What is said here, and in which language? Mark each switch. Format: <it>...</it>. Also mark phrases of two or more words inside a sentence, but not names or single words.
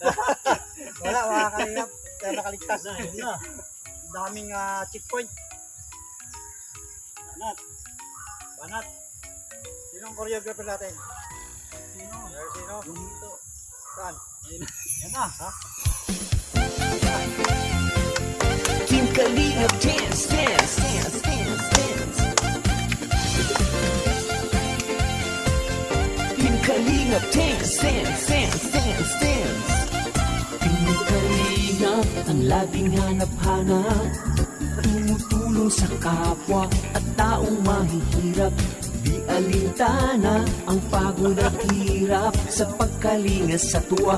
<tl>Wala, makakalingap. Kaya nakaligtas. Daming checkpoint. Banat. Banat. Sinong choreographer natin? Sino? Sino? Yung ito. Saan? Yan na. Ha?</tl> <en>Team Kalingap dance, dance, dance, dance, dance. Team Kalingap dance, dance, dance, dance, dance.</en> <tl>Team Kalingap ang laging hanap-hanap, tumutulong sa kapwa at taong mahihirap. Di alintana ang pagod at hirap sa pagkalinga sa tuwa.</tl>